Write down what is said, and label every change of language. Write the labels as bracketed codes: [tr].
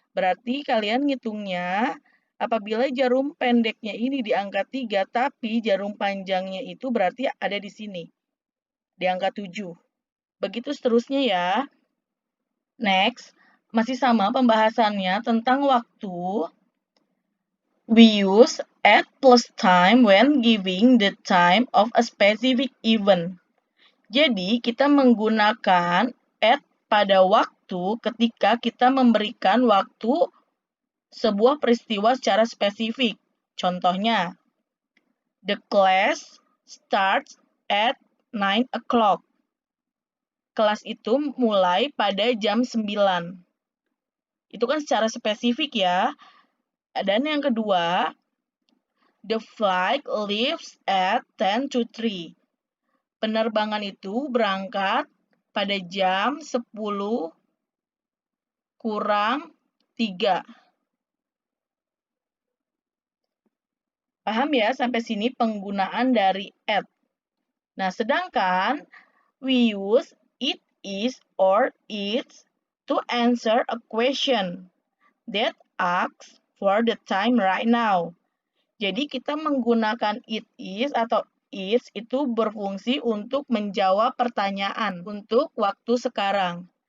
[id] Berarti kalian ngitungnya, apabila jarum pendeknya ini di angka 3, tapi jarum panjangnya itu berarti ada di sini, di angka 7. Begitu seterusnya ya. Next, masih sama pembahasannya tentang waktu. [en] We use at plus time when giving the time of a specific event. [id] Jadi, kita menggunakan at pada waktu ketika kita memberikan waktu sebuah peristiwa secara spesifik. [en] Contohnya, the class starts at 9 o'clock. [id] Kelas itu mulai pada jam 9. Itu kan secara spesifik ya. Dan yang kedua, [en] the flight leaves at 10 to 3. [id] Penerbangan itu berangkat pada jam 10 kurang 3. Paham ya sampai sini penggunaan dari at. Nah, sedangkan [en] we use it is or its to answer a question that asks for the time right now. [id] Jadi kita menggunakan it is atau its itu berfungsi untuk menjawab pertanyaan untuk waktu sekarang.